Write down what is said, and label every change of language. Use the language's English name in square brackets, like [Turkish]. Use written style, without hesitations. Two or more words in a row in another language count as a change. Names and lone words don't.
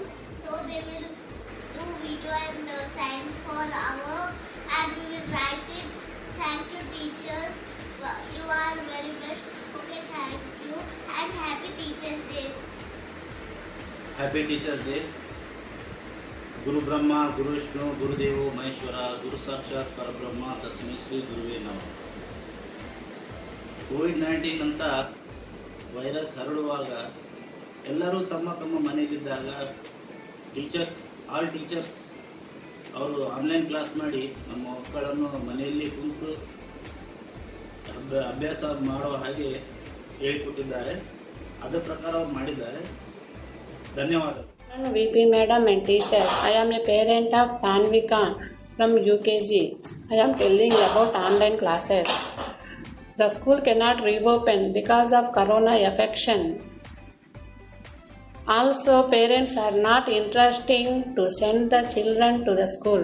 [English] So they will do video and send for our, and we will write it. Thank you teachers, you are very best. Okay, thank you and happy Teachers Day. Happy Teachers Day. [Sanskrit] गुरु ब्रह्मा गुरु विष्णु गुरुदेवो महेश्वर गुरु साक्षात परब्रह्म तस्मै ಶ್ರೀ ಗುರುವೇ ನಮಃ. [Kannada] ಕೋವಿಡ್-19 ಅಂತ ವೈರಸ್ ಹರಡುವಾಗ ಎಲ್ಲರೂ ತಮ್ಮ ತಮ್ಮ ಮನೆಯಲ್ಲಿದ್ದಾಗ [English] all teachers [Kannada] ಅವರು [English] online class [Kannada] ಮಾಡಿ ನಮ್ಮ ಮಕ್ಕಳನ್ನು ಮನೆಯಲ್ಲಿ ಕುಂತು ಅಭ್ಯಾಸ ಮಾಡುವ ಹಾಗೆ ಹೇಳಿಕೊಟ್ಟಿದ್ದಾರೆ. ಅದರ ಪ್ರಕಾರ ಅವರು ಮಾಡಿದ್ದಾರೆ. ಧನ್ಯವಾದಗಳು. [English] VP Madam and teachers, I am a parent of Tanvika from UKG. I am telling about online classes. The school cannot reopen because of corona affection. Also, parents are not interested to send the children to the school.